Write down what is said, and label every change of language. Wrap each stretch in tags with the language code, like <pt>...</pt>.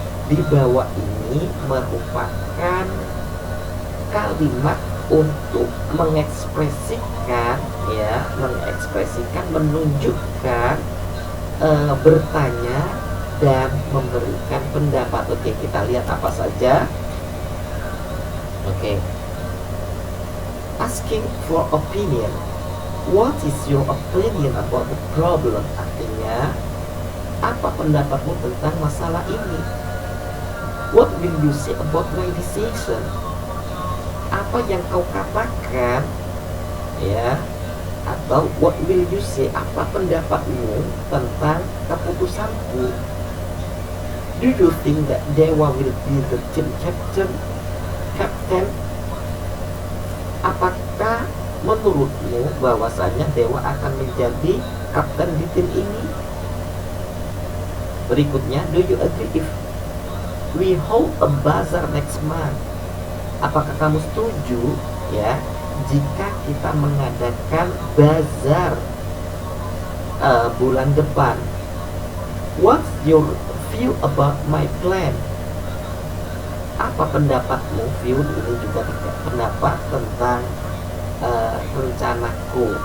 <id>Di bawah ini merupakan kalimat untuk mengekspresikan, ya, menunjukkan bertanya dan memberikan pendapat. Oke, kita lihat apa saja. Oke.</id> <en>Asking for opinion. What is your opinion about the problem?</en> <id>Artinya, apa pendapatmu tentang masalah ini?</id> <en>What will you say about my decision?</en> <id>Apa yang kau katakan, ya. Atau</id> <en>what will you say,</en> <id>apa pendapatmu tentang keputusanku?</id> <en>Do you think that Dewa will be the team captain?</en> <id>Apakah menurutmu bahwasanya Dewa akan menjadi kapten di tim ini?</id> <en>Berikutnya, do you agree if we hold a bazaar next month?</en> <id>Apakah kamu setuju, ya, jika kita mengadakan bazar bulan depan?</id> <en>What's your view about my plan?</en> <id>Apa pendapatmu? View ini juga pendapat tentang rencanaku.</id>